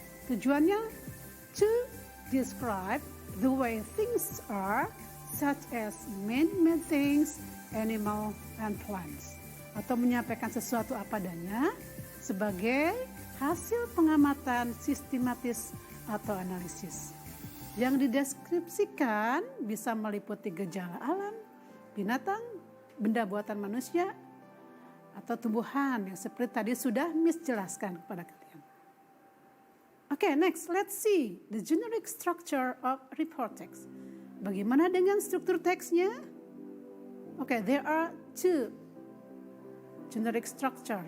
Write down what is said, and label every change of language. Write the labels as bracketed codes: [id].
[en] Tujuannya to describe the way things are, such as man-made things, animal, and plants. [id] Atau menyampaikan sesuatu apa adanya sebagai hasil pengamatan sistematis atau analisis. Yang dideskripsikan bisa meliputi gejala alam, binatang, benda buatan manusia, atau tumbuhan yang seperti tadi sudah Miss jelaskan kepada kalian. [en] Oke, next, let's see the generic structure of report text. [id] Bagaimana dengan struktur teksnya? [en] Oke, there are two generic structure.